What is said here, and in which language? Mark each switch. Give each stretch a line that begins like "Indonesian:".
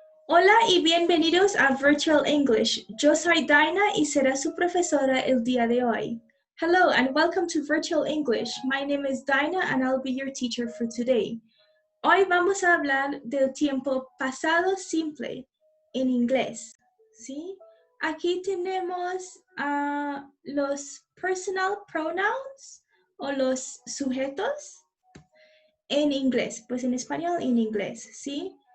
Spanish: Hola y bienvenidos a Virtual English. Yo soy Daina y seré su profesora el día de hoy.
English: Hello and welcome to Virtual English. My name is Daina and I'll be your teacher for today.
Spanish: Hoy vamos a hablar del tiempo pasado simple en inglés. ¿Sí? Aquí tenemos los personal pronouns o los sujetos en inglés, pues en español y en inglés, ¿sí?